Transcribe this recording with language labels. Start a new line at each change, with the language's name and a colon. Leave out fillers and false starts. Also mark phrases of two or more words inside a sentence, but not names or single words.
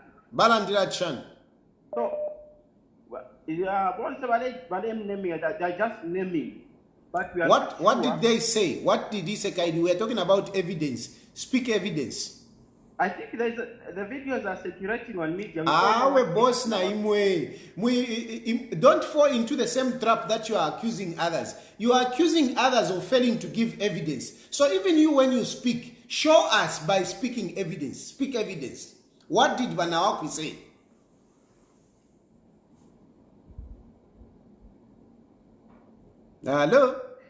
Nyanja: Balandira Chan.
English: So, yeah, they're just naming. But we are what did they say? What did he say, Kaidi? We are talking about evidence. Speak evidence. I think the videos are circulating on media.
Bemba: Boss na imwe.
English: Don't fall into the same trap that you are accusing others. You are accusing others of failing to give evidence. So even you, when you speak, show us by speaking evidence. Speak evidence. What did Banawaki say? Hello?